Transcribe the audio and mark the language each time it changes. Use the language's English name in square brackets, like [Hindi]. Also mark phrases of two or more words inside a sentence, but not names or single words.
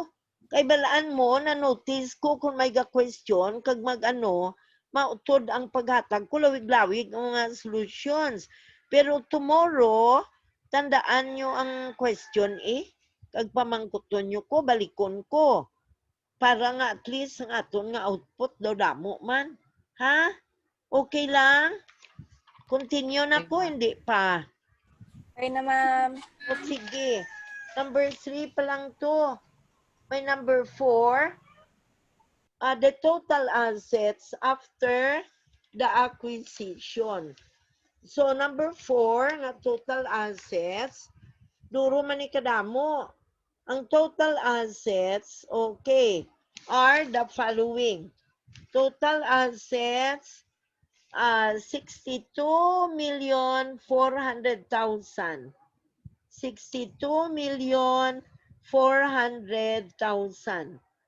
[Hiligaynon] Kay balaan mo, na-notice ko kung may ga-question, kag mautod ang paghatag ko, lawig-lawig ang mga solutions. Pero tomorrow, tandaan nyo ang question kag pamangkuton nyo ko, balikon ko. Para nga at least ang aton nga output daw damo man. Ha? Okay lang? Continue na ko, hindi pa. Okay na, ma'am. O sige. Number 3 pa lang to. May number 4. [English] The total assets after the acquisition. So, number 4, [Hiligaynon] nga [English] total assets, [Hiligaynon] duro man ni kadamo. [English] Ang total assets, okay, are the following. Total assets, 62,400,000. 62,400,000.